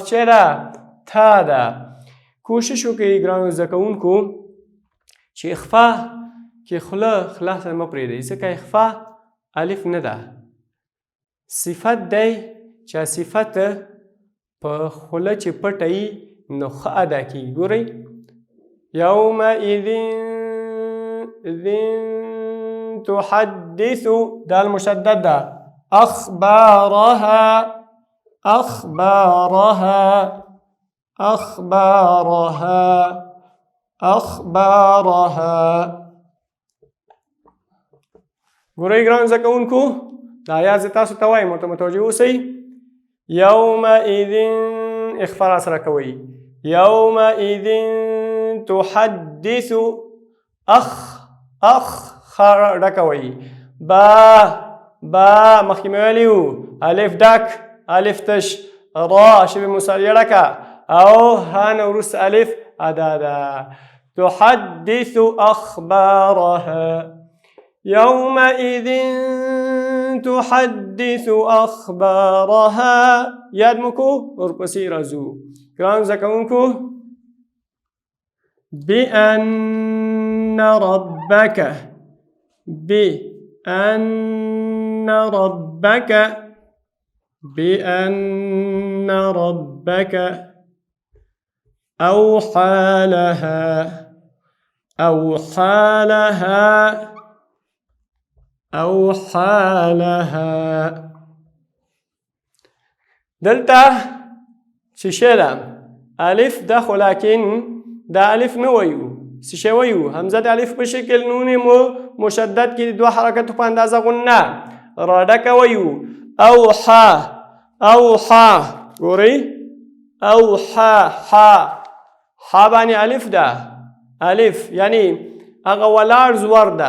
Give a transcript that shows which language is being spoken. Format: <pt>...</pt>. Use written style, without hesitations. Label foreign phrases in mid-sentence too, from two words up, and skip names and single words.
<ps>څه ده تا ده کوشش وکړئ ګرانو زده کوونکو چې اخفا کې خوله خلاصه مه پرېږدئ ځکه اخفا الف نه ده صفت دی چې صفت په خوله چې پټه نو ښه ادا کېږي ګورئ</ps> <ar>یومئذ تحدث</ar> <ps>دال مشدد ده</ps> <ar>اخبارها أخبارها أخبارها.</ar> <ps>ګورئ ګرانو زده کوونکو دا آیات زه تاسو ته وایم ورته متوجه اوسئ. یومئذ اخفا راسره کوئ.</ps> <ar>یومئذ تحدث</ar> <ps>اخ ډکوئ. با مخکې مې ویلي وو الف ډک الف تش را شبه مثالیه ډکه او ها نه وروسته الف ادا ده.</ps> <ar>تحدث أخبارها يومئذ تحدث أخبارها.</ar> <ps>یاد مو کو ورپسې راځو ګرانو زده کوونکو.</ps> <ar>بأن ربك بأن ربك بأن ربك أوحى لها أوحى لها أوحى لها.</ar> <ps>دلته څه شی ده الف ده خو لیکن دا الف نه وایو څه شی وایو همزه د الف په شکل نون مشدد کې دوه حرکتو په اندازه غنه را ډکه وایو.</ps> <ar>اوحى اوحى</ar> <ps>ګورئ اوحى ح باندې الف ده الف یعنی هغه ولاړ زور ده</ps>